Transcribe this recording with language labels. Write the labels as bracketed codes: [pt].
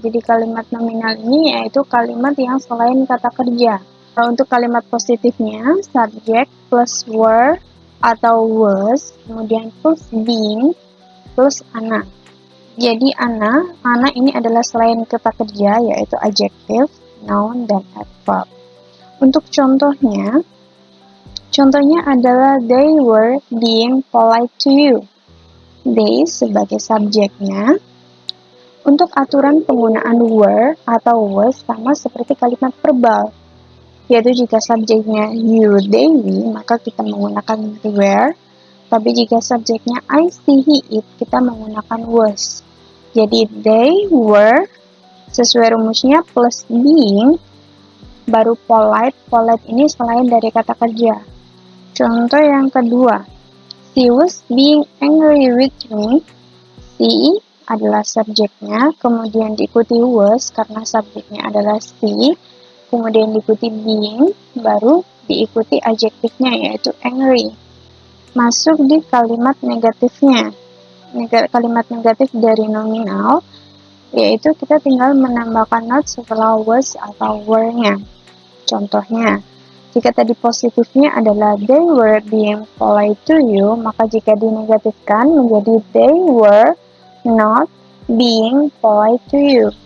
[id] Jadi kalimat nominal ini yaitu kalimat yang selain kata kerja. Untuk kalimat positifnya, subject plus were atau was, kemudian plus being, plus ana. Jadi ana ini adalah selain kata kerja, yaitu adjective, noun, dan adverb. Untuk contohnya adalah [en] they were being polite to you. [id] They sebagai subjeknya. Untuk aturan penggunaan were atau was sama seperti kalimat verbal, yaitu jika subjeknya you, they, we, maka kita menggunakan were. Tapi jika subjeknya I, she, he, it, kita menggunakan was. Jadi they were sesuai rumusnya plus being, baru polite. Polite ini selain dari kata kerja. Contoh yang kedua, [en] She was being angry with me. [id] She adalah subjeknya, kemudian diikuti was karena subjeknya adalah she, kemudian diikuti being, baru diikuti adjektifnya yaitu angry. Masuk di kalimat negatifnya. Kalimat negatif dari nominal, yaitu kita tinggal menambahkan not setelah was atau were-nya. Contohnya, jika tadi positifnya adalah [en] they were being polite to you, [id] maka jika dinegatifkan menjadi [en] they were not being polite to you.